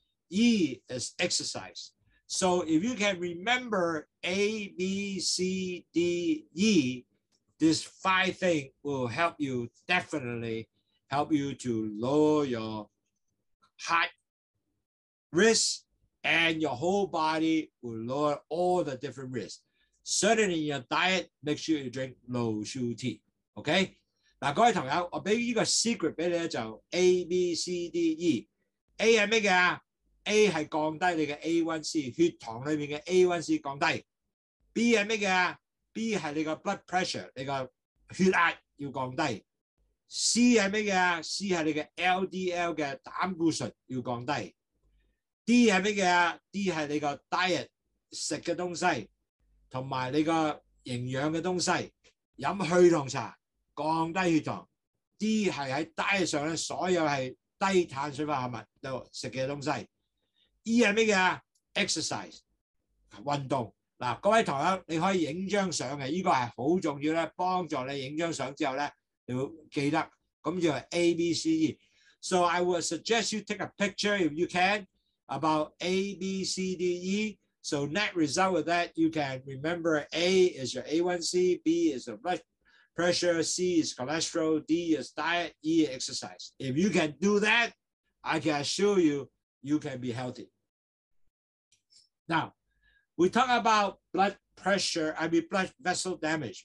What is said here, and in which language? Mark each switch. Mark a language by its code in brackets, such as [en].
[en] E is exercise. So if you can remember A, B, C, D, E, these 5 things will definitely help you to lower your heart risk, and your whole body will lower all the different risks. Certainly in your diet, make sure you drink Lowsutea. OK？ [yue] 嗱，各位朋友，我俾呢個 secret 俾你咧，就 A、B、C、D、E。A 係咩嘅啊？ A 係降低你嘅 A1C， 血糖裏面嘅 A1C 降低。 B 係咩嘅啊？ B 係你個 blood pressure， 你個血壓要降低。 C 係咩嘅啊？C 係你嘅 LDL 嘅膽固醇要降低。D 係咩嘅啊？ D 係你個 diet 食嘅東西，同埋你個營養嘅東西，飲去糖茶降低血糖。 D 係喺 diet 上咧，所有係低碳水化合物度食嘅東西。 E 係咩嘅啊？ exercise 運動。嗱，各位同學你可以影張相嘅，呢個係好重要咧，幫助你影張相之後咧，你要記得，咁就係 A、B、C、E。 [en] So I would suggest you take a picture if you can about A、B、C、D、E. So net result with that, you can remember A is your A1C, B is your blood pressure, C is cholesterol, D is diet, E is exercise. If you can do that, I can assure you, you can be healthy. Now, we talk about blood vessel damage.